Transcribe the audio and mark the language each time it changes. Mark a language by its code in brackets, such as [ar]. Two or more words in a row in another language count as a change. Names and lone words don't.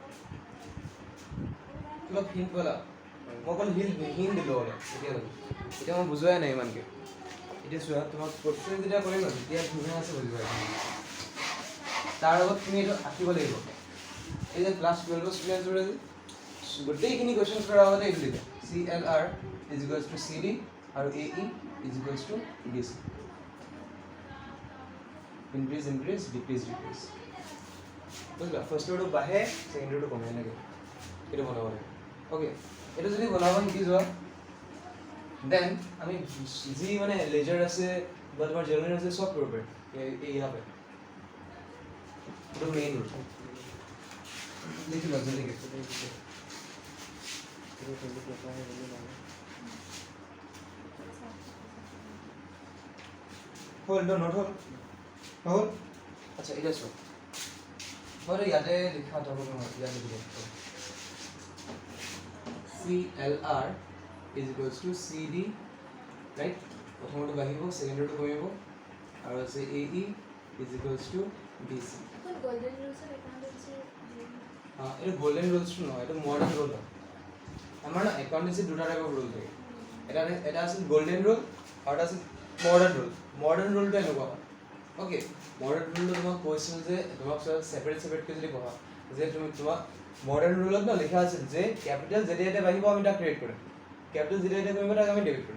[as] কিবা হিন্ট পালা মই অকল হিন্ট দিলোঁ অলপ এতিয়া মই বুজোৱাই নাই ইমানকৈ এতিয়া চোৱা তোমাক প্ৰচেছ যেতিয়া কৰিম ন তেতিয়া ধুনীয়া আছে বুজিবা তাৰ আগত তুমি এইটো আঁকিব লাগিব এই যে [en] class 12 studentsবোৰে [as] গোটেইখিনি কুৱেশ্যন কৰাৰ আগতে এইটো লিখা [en] CLR is equals to CD [as] আৰু [en] AE is equals to DC increase decrease [as] বুজিলা [en] first orderটো [as] বাঢ়ে [en] second orderটো [as] কমে এনেকৈ এইটো বনাব লাগে অ'কে এইটো যদি বনাব শিকি যোৱা দেন আমি যি মানে লেজাৰ আছে বা তোমাৰ জেনেৰেল আছে চব কৰিব পাৰিম ইয়াৰ পৰা এইটো [en] main rule [as] লিখি লোৱা জলদি হ'ল নোট হ'ল আচ্ছা এটা চোৱা মই ইয়াতে লিখা যাব নহয় ইয়াতে লিখা [en] CLR is equals to CD right [as] প্ৰথমটো বাঢ়িব ছেকেণ্ডটো কমিব আৰু আছে [en] AE is equals to DC golden rulesৰ accountancy [as] এইটো [en] golden rulesটো [as] নহয় এইটো [en] modern rule [as] হয় আমাৰ না একাউণ্টেন্সি দুটা [en] typeৰ rule [as] থাকে এটা আছিল [en] golden rule [as] আৰু এটা আছিল [en] modern ruleটো [as] এনেকুৱা হয় অ'কে [en] modern ruleটো [as] তোমাক কৈছিল যে তোমাক ছেপাৰেটকৈ যদি পঢ়া যে তুমি তোমাক [en] modern ruleত [as] ন লিখা আছিল যে কেপিটেল যেতিয়া বাঢ়িব আমি তাক ক্ৰিয়েট কৰিম কেপিটেল যেতিয়া কমিব তাক আমি ডেবিট